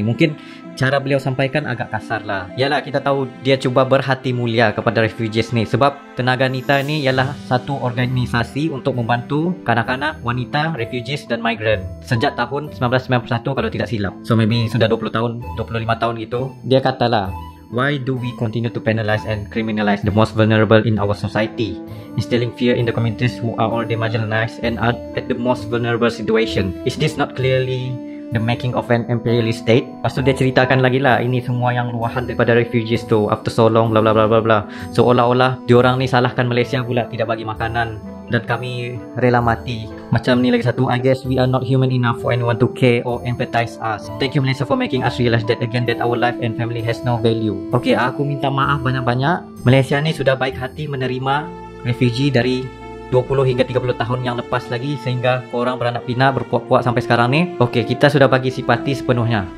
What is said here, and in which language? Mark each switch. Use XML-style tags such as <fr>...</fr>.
<ms>Mungkin cara beliau sampaikan agak kasar lah. Yalah, kita tahu dia cuba berhati mulia kepada refugees ni, sebab Tenaga Nita ni ialah satu organisasi untuk membantu kanak-kanak, wanita, refugees dan migran sejak tahun 1991 kalau tidak silap.</ms> <en>So maybe</en> <ms>sudah 20 tahun, 25 tahun gitu.</ms> <en>Dia katalah, why do we continue to penalize and criminalize the most vulnerable in our society, instilling fear in the communities who are already marginalized and are at the most vulnerable situation? Is this not clearly the making of an imperialist state?</en> <ms>Lepas tu dia ceritakan lagi lah, ini semua yang luahan daripada refugees tu,</ms> <en>after so long,</en> <ms>bla bla bla bla bla. Seolah-olah diorang ni salahkan Malaysia pula, tidak bagi makanan dan kami rela mati. Macam ni lagi satu,</ms> <en>I guess we are not human enough for anyone to care or empathize us. Thank you Malaysia for making us realize that again that our life and family has no value.</en> <ms>Okay, aku minta maaf banyak-banyak. Malaysia ni sudah baik hati menerima refugee dari 20 hingga 30 tahun yang lepas lagi, sehingga korang beranak pinak, berpuak-puak sampai sekarang ni. Okey, kita sudah bagi simpati sepenuhnya.</ms>